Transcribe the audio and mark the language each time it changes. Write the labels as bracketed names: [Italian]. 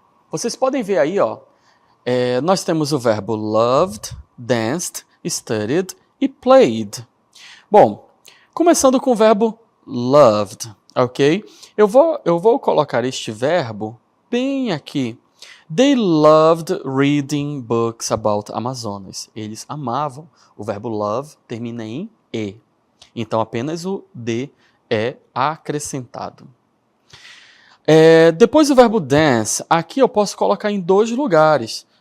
[Portuguese] Vocês podem ver aí, ó, nós temos o verbo loved, danced, studied e played. Bom, começando com o verbo loved, ok? Eu vou colocar este verbo bem aqui. [English] They loved reading books about Amazonas. [Portuguese] Eles amavam. O verbo love termina em E. Então apenas o D é acrescentado. Depois do verbo dance, aqui eu posso colocar em 2 lugares.